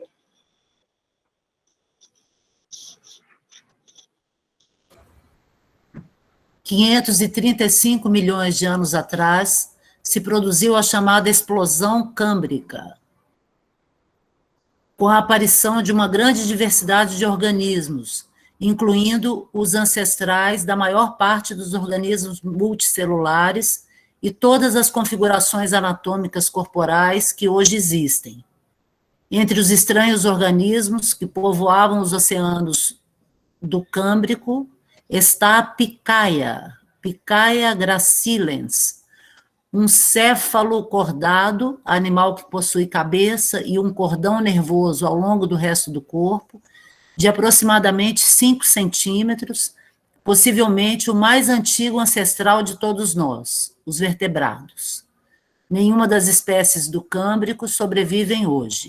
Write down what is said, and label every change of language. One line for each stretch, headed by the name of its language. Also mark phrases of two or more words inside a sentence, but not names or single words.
Portuguese: Há 535 milhões de anos atrás, se produziu a chamada explosão câmbrica, com a aparição de uma grande diversidade de organismos, incluindo os ancestrais da maior parte dos organismos multicelulares e todas as configurações anatômicas corporais que hoje existem. Entre os estranhos organismos que povoavam os oceanos do Câmbrico, está a picaia, Picaia gracilens, um céfalo cordado, animal que possui cabeça e um cordão nervoso ao longo do resto do corpo, de aproximadamente 5 centímetros, possivelmente o mais antigo ancestral de todos nós, os vertebrados. Nenhuma das espécies do Câmbrico sobrevivem hoje.